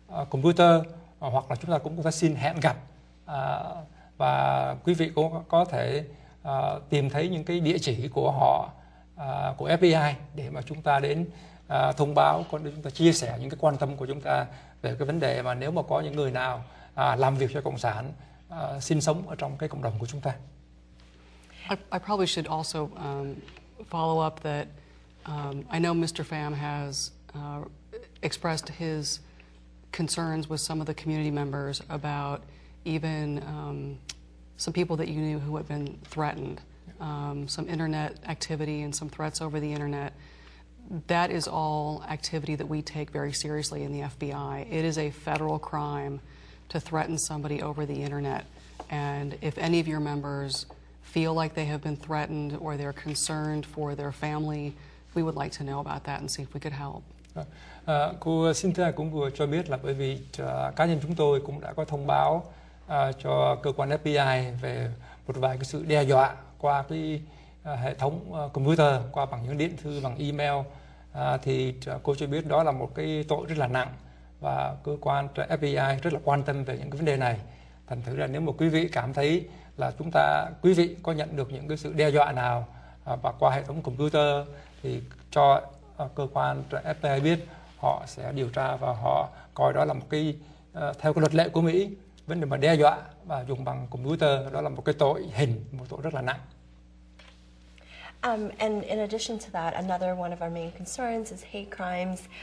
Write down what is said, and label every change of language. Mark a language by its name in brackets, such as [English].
[Vietnamese] computer, hoặc là chúng ta cũng có thể xin hẹn gặp, và quý vị cũng có thể tìm thấy những cái địa chỉ của họ, của FBI, để mà chúng ta đến thông báo, để chúng ta chia sẻ những cái quan tâm của chúng ta về cái vấn đề mà nếu mà có những người nào làm việc cho Cộng sản, sinh sống ở trong cái cộng đồng của chúng ta. [English] I probably should also follow up that I know Mr. Pham has expressed his concerns with some of the community members about even some people that you knew who had been threatened, some internet activity and some threats over the internet. That is all activity that we take very seriously in the FBI. It is a federal crime to threaten somebody over the internet. And if any of your members feel like they have been threatened or they're concerned for their family, we would like to know about that and see if we could help. [Vietnamese] Cô Cynthia cũng vừa cho biết là bởi vì cá nhân chúng tôi cũng đã có thông báo cho cơ quan FBI về một vài cái sự đe dọa qua cái hệ thống computer, qua bằng những điện thư, bằng email, thì cô cho biết đó là một cái tội rất là nặng và cơ quan FBI rất là quan tâm về những cái vấn đề này. Thành thử là nếu mà quý vị cảm thấy là quý vị có nhận được những cái sự đe dọa nào và qua hệ thống computer thì cho cơ quan FBI biết, họ sẽ điều tra và họ coi đó là một cái theo cái luật lệ của Mỹ, vấn đề mà đe dọa và dùng bằng computer đó là một cái tội hình, một tội rất là nặng. [English] And in addition to that, another one of our main concerns is hate crimes.